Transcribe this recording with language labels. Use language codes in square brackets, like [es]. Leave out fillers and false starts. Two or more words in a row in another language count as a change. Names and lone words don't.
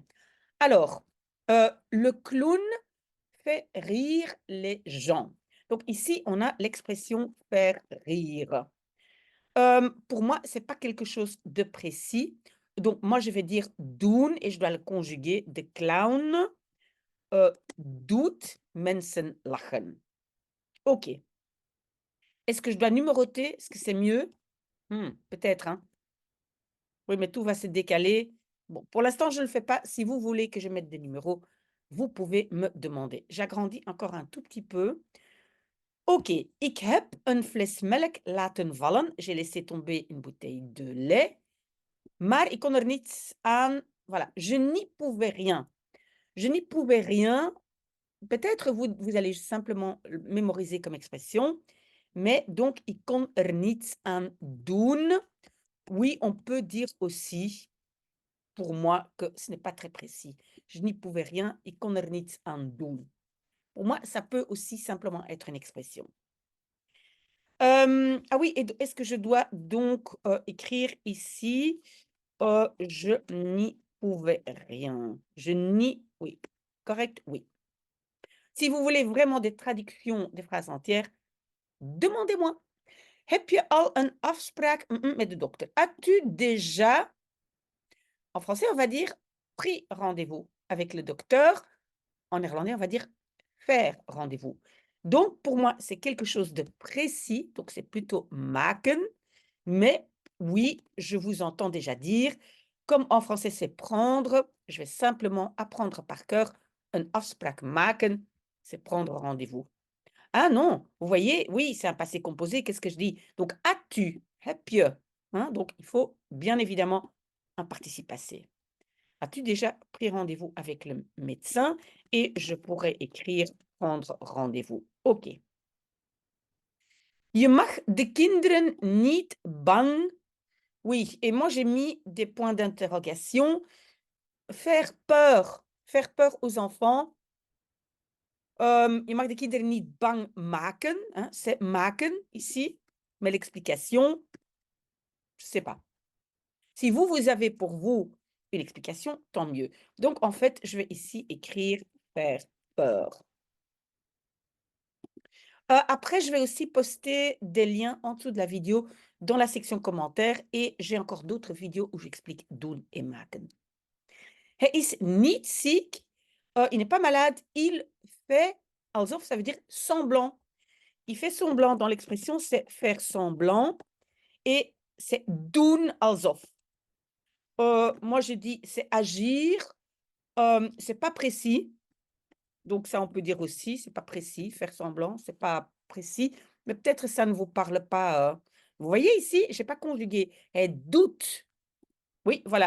[fr] Alors, le clown fait rire les gens. Donc ici, on a l'expression faire rire. Pour moi, c'est pas quelque chose de précis. Donc moi, je vais dire doen et je dois le conjuguer. [nl] De clown doet mensen lachen. [fr] OK. Est-ce que je dois numéroter? Est-ce que c'est mieux? Peut-être, hein? Oui, mais tout va se décaler. Bon, pour l'instant, je ne le fais pas. Si vous voulez que je mette des numéros, vous pouvez me demander. J'agrandis encore un tout petit peu. [nl] Oké, ik heb een fles melk laten vallen. [fr] J'ai laissé tomber une bouteille de lait, [nl] maar ik kon er niets aan. [fr] Voilà, je n'y pouvais rien. Je n'y pouvais rien. Peut-être vous allez simplement le mémoriser comme expression, mais donc [nl] ik kon er niets aan doen. [fr] Oui, on peut dire aussi, pour moi, que ce n'est pas très précis. Je n'y pouvais rien, [nl] ik kon er niets aan doen. [fr] Pour moi, ça peut aussi simplement être une expression. Ah oui et d est-ce que je dois donc, écrire ici, «Je n'y pouvais rien». Je n'y oui, correct? Oui. Si vous voulez vraiment des traductions des phrases entières, demandez-moi. [nl] Heb je al een afspraak met de dokter? [fr] As-tu déjà en français, on va dire pris rendez-vous avec le docteur. En néerlandais, on va dire faire rendez-vous. Donc pour moi, c'est quelque chose de précis, donc c'est plutôt maken. Mais oui, je vous entends déjà dire, comme en français c'est prendre, je vais simplement apprendre par cœur [nl] een afspraak maken, [fr] c'est prendre rendez-vous. Ah non, vous voyez, oui, c'est un passé composé, qu'est-ce que je dis? Donc as-tu, [nl] heb je, [fr] hein, donc il faut bien évidemment un participe passé. As-tu déjà pris rendez-vous avec le médecin? Et je pourrais écrire prendre rendez-vous. OK. [nl] Je mag de kinderen niet bang. [fr] Oui, et moi j'ai mis des points d'interrogation. Faire peur aux enfants. [nl] Je mag de kinderen niet bang maken, [fr] hein, c'est maken ici, mais l'explication, je sais pas. Si vous, vous avez pour vous une explication, tant mieux. Donc en fait, je vais ici écrire faire peur. Après, je vais aussi poster des liens en dessous de la vidéo dans la section commentaires et j'ai encore d'autres vidéos où j'explique doen et maken. [nl] Hij is niet ziek, [fr] il n'est pas malade, il fait alsof, ça veut dire semblant. Il fait semblant dans l'expression, c'est faire semblant et c'est [nl] doen alsof. [fr] Moi, je dis c'est agir, c'est pas précis. Donc ça, on peut dire aussi, c'est pas précis, faire semblant, c'est pas précis, mais peut-être ça ne vous parle pas. Vous voyez ici, j'ai pas conjugué. Elle doute. Oui, voilà.